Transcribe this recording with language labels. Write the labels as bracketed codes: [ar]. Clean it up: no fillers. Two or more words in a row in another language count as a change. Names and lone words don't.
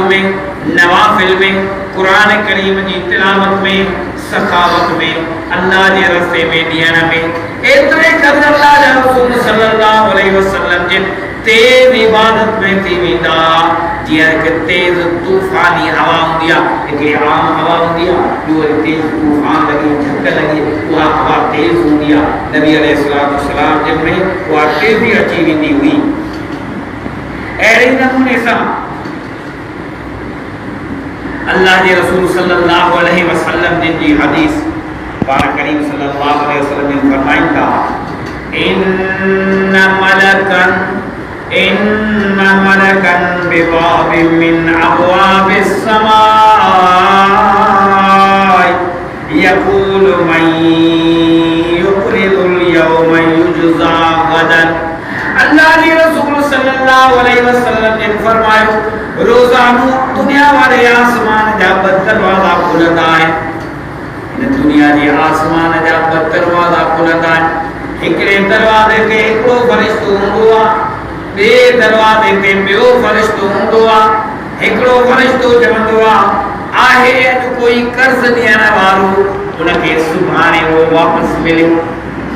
[sd] में, नवाफिल में, कुरान करीम जी तिलावत में, सखावत में, अल्लाह जे रस्ते में ॾियण में, एतिरे क़दर अल्लाह जा रसूल [ar] صلى الله عليه وسلم [sd] जिन तेज़ इबादत में थी वेंदा जीअं हिकु तेज़ तूफ़ानी हवा हूंदी आहे, हिकिड़ी आम हवा हूंदी आहे, ॿियो वरी तेज़ तूफ़ान लॻी झक लॻी उहा हवा तेज़ हूंदी आहे। नबी [ar] عليه الصلاة والسلام [sd] जिन में उहा तेज़ी अची वेंदी हुई। अहिड़े नमूने सां अल्लाह जे रसूल [ar] صلى الله عليه وسلم [sd] जिन जी हदीस पाक करीम [ar] صلى الله عليه وسلم [sd] ने [ur] فرمایا تھا, [ar] إن ملكا بباب من أبواب السماء يقول من يقرض اليوم يجز غدا. [sd] अल्लाह के रसूल [ar] صلى الله عليه وسلم [sd] ने फरमायो रोजानो दुनिया वाले आसमान जा दरवाजा खुलंदा आहिनि, इन दुनिया जे आसमान जा दरवाजा खुलंदा आहिनि। हिकिड़े दरवाजे ते हिकिड़ो फरिश्तो हूंदो आहे, ॿिए दरवाजे ते ॿियो फरिश्तो हूंदो आहे। हिकिड़ो फरिश्तो चवंदो आहे अॼु कोई कर्ज़ ॾियण वारो, उनखे सुभाणे उहो वापसि मिले।